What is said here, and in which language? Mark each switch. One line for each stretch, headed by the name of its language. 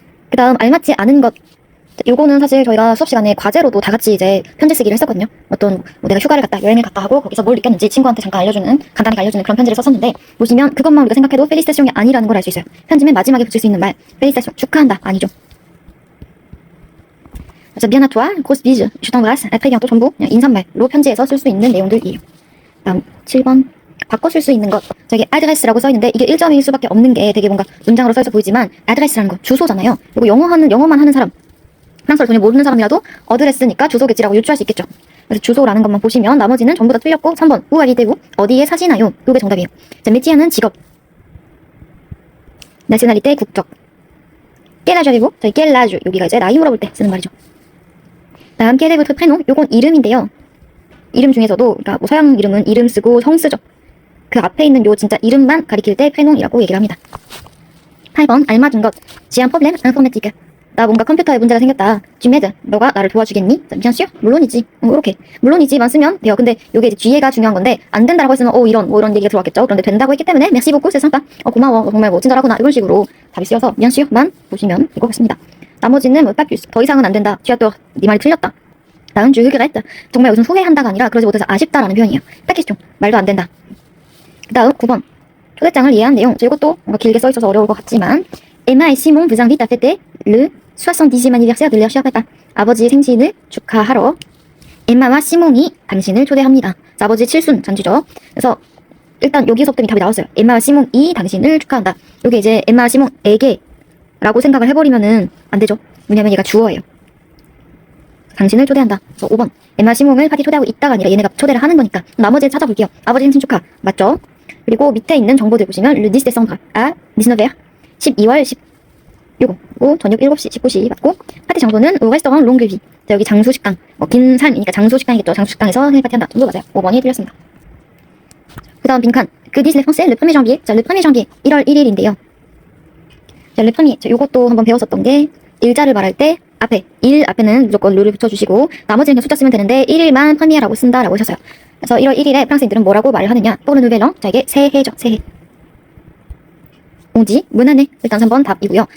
Korean: 그 다음 알맞지 않은 것. 요거는 사실 저희가 수업 시간에 과제로도 다 같이 이제 편지 쓰기를 했었거든요. 어떤 뭐 내가 휴가를 갔다 여행을 갔다 하고 거기서 뭘 느꼈는지 친구한테 잠깐 알려주는 간단하게 알려주는 그런 편지를 썼었는데 보시면 그것만 우리가 생각해도 펠리스테이션이 아니라는 걸 알 수 있어요. 편지 맨 마지막에 붙일 수 있는 말 펠리스테이션 축하한다 아니죠. 그래서
French: bien à toi, grosse bise, je t'embrasse, à très bientôt
Korean: 전부 그냥 인사말로 편지에서 쓸 수 있는 내용들이에요. 다음 7번 바꿔 쓸 수 있는 것. 저기 address라고 써있는데 이게 1점일 수밖에 없는 게 되게 뭔가 문장으로 써있어 보이지만 address라는 거 주소잖아요. 그리고 영어만 하는 사람 프랑스어를 전혀 모르는 사람이라도 어드레스니까 주소겠지라고 유추할 수 있겠죠. 그래서 주소라는 것만 보시면 나머지는 전부 다 틀렸고 3번
French: où habitez-vous
Korean: 어디에 사시나요? 그게 정답이에요.
French: 자, métier는 직업 nationalité 국적 quel âge avez-vous?
Korean: 저희 quel âge 여기가 이제 나이 물어볼 때 쓰는 말이죠.
French: 다음 quel est votre prénom?
Korean: 요건 이름인데요. 이름 중에서도 그러니까 뭐 서양 이름은 이름 쓰고 성 쓰죠. 그 앞에 있는 요 진짜 이름만 가리킬 때 prénom이라고 얘기를 합니다. 8번 알맞은 것
French: j'ai un problème informatique
Korean: 나 뭔가 컴퓨터에 문제가 생겼다. 쥐메드, 너가 나를 도와주겠니?
French: bien sûr, 물론이지.
Korean: 이렇게 물론이지만 쓰면 돼요. 근데 이게 이제 뒤에가 중요한 건데 안 된다라고 했으면 이런 얘기가 들어왔겠죠. 그런데 된다고 했기 때문에
French: merci beaucoup, c'est sympa.
Korean: 고마워, 정말 뭐 친절하구나 이런 식으로 답이 쓰여서 bien sûr만 보시면 될 것 같습니다. 나머지는 뭐 pas 더 이상은 안 된다.
French: tu as tort,
Korean: 네 말이 틀렸다. 다음
French: je regrette,
Korean: 정말 여기서 후회한다가 아니라 그러지 못해서 아쉽다라는 표현이에요.
French: pas question,
Korean: 말도 안 된다. 그 다음 9번 초대장을 이해한 내용. 이것도 뭔가 길게 써있어서 어려울 것 같지만
French: Emma et Simon vous invitent à fêter le 70e anniversaire de leur cher papa.
Korean: 아버지 생신을 축하하러 엠마와 시몽이 당신을 초대합니다. 아버지 칠순 잔치죠. 그래서 일단 여기서부터 답이 나왔어요. 엠마와 시몽이 당신을 축하한다. 이게 이제 엠마와 시몽에게 라고 생각을 해버리면은 안 되죠. 왜냐면 얘가 주어예요. 당신을 초대한다. 그래서 5번 엠마 시몽을 파티 초대하고 있다가 아니라 얘네가 초대를 하는 거니까 나머지를 찾아볼게요. 아버지 생신 축하 맞죠? 그리고 밑에 있는 정보들 보시면
French: le 10 décembre à 19h
Korean: 12월 10 요거 저녁 7시 19시 맞고 파티 장소는 레스토랑 롱그비. 여기 장수 식당 긴 삶이니까 장수 식당이겠죠. 장수 식당에서 생일 파티한다. 이거 맞아요. 5번이 틀렸습니다. 그 다음 빈칸 그
French: disent les français le 1er janvier.
Korean: 자, le 1er janvier 1월 1일인데요. 자, le premier 요것도 한번 배웠었던 게 일자를 말할 때 앞에 1 앞에는 무조건 르를 붙여주시고 나머지는 그냥 숫자 쓰면 되는데 1일만 premier라고 쓴다라고 하셨어요. 그래서 1월 1일에 프랑스인들은 뭐라고 말을 하느냐
French: pour le nouvel an.
Korean: 자, 이게 새해죠. 새해. 오지 무난해. 일단 3번 답이고요.